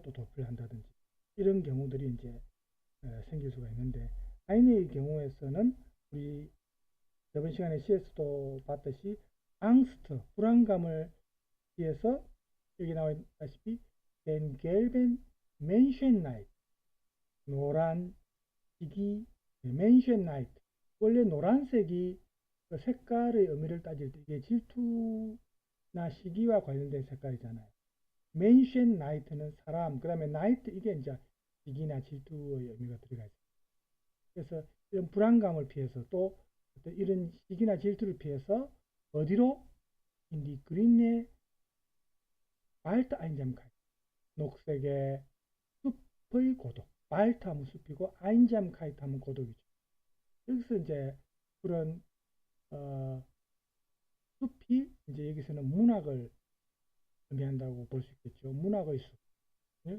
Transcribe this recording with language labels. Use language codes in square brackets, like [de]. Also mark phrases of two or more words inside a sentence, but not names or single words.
[ko] 또 도피를 한다든지 이런 경우들이 이제 생길 수가 있는데 하이네의 경우에서는 우리 저번 시간에 CS도 봤듯이 앙스트 불안감을 위해서 여기 나와 있다시피 벤 겔벤 맨션 나이트 노란 시기 맨션 나이트 원래 노란색이 그 색깔의 의미를 따질 때 이게 질투나 시기와 관련된 색깔이잖아요. 맨션 나이트는 사람, 그 다음에 나이트 이게 이제 시기나 질투의 의미가 들어가 있어요. 그래서 이런 불안감을 피해서 또 이런 시기나 질투를 피해서 어디로 [de] in die grüne Waldeinsamkeit. [ko] 녹색의 숲의 고독. Wald하면 숲이고 Einsamkeit 하면 고독이죠. 여기서 이제 그런 숲이 이제 여기서는 문학을 의미한다고 볼 수 있겠죠. 문학의 숲. 예?